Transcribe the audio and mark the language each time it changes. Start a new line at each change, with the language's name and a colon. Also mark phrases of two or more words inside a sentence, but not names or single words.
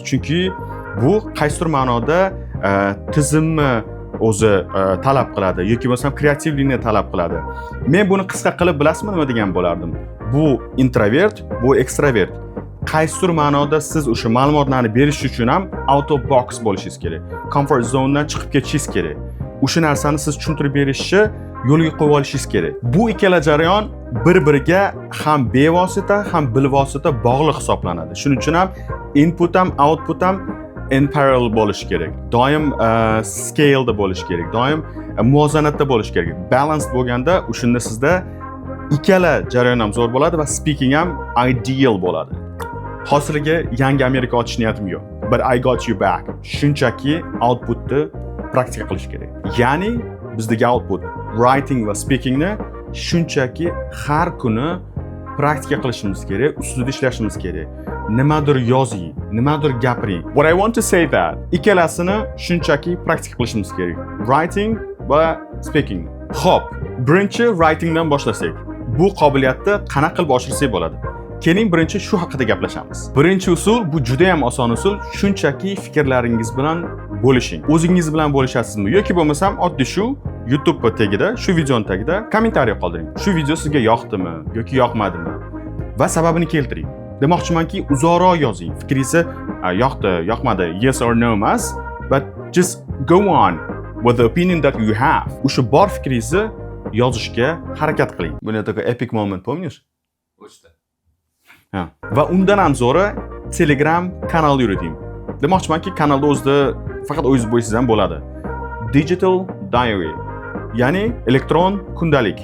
Uzbek: Chunki bu qaysidir ma'noda tizimni o'zi talab qiladi yoki bo'lmasam kreativlikni talab qiladi. Men buni qisqa qilib bilasizmi nima degan bo'lardim? Bu introvert, bu ekstrovert. Qaysidir ma'noda siz o'sha ma'lumotlarni berish uchun ham
English: out of box
Uzbek: bo'lishingiz kerak.
English: Comfort zonedan
Uzbek: chiqib ketishingiz kerak. O'sha narsani siz tushuntirib berishni yo'lga qo'yib olishingiz kerak. Bu ikkala jarayon bir-biriga ham bevosita, ham bilvosita bog'liq hisoblanadi. Shuning uchun ham input ham output ham
English: in parallel
Uzbek: bo'lishi kerak. Doim scale da bo'lishi kerak. Doim muvozanatda bo'lishi kerak. Balance bo'lganda o'shunda sizda ikkala jarayon ham zo'r bo'ladi va speaking ham ideal bo'ladi. Hozirga yangi Amerika ochish niyatim yo'q.
English: But I got you back.
Uzbek: Shunchaki outputni praktika qilish kerak. Ya'ni bizdagi output, writing va speakingni shunchaki har kuni praktika qilishimiz kerak, ustida ishlashimiz kerak. Nimadir yozing, nimadir gapiring.
English: What I want to say that
Uzbek: ikkalasini shunchaki praktika qilishimiz kerak. Writing va speaking. Xo'p, birinchi writingdan boshlasak. Bu qobiliyatni qanaqa qilib oshirsak bo'ladi? Keling birinchi shu haqida gaplashamiz. Birinchi usul bu juda ham oson usul, shunchaki fikrlaringiz bilan bo'lishing. O'zingiz bilan bo'lishasizmi yoki bo'lmasam oddiy shu YouTube tagida, shu videoning tagida kommentariy qoldiring. Shu video sizga yoqdimi yoki yoqmadimi va sababini keltiring. Demoqchimanki, uzoqroq yozing. Fikringizni yoqdi, yoqmadi,
English: yes or no emas, but just go on with the opinion that you have.
Uzbek: O'sha bor fikringizni yozishga harakat qiling.
Russian: Buni такой
English: epic moment,
Russian: помнишь?
Uzbek: pochta. Ha. Va undan ham zo'ri Telegram kanal yuriting. Demoqchimanki, kanalda o'zida faqat o'zingiz bo'lsangiz ham bo'ladi. Digital diary, ya'ni elektron kundalik.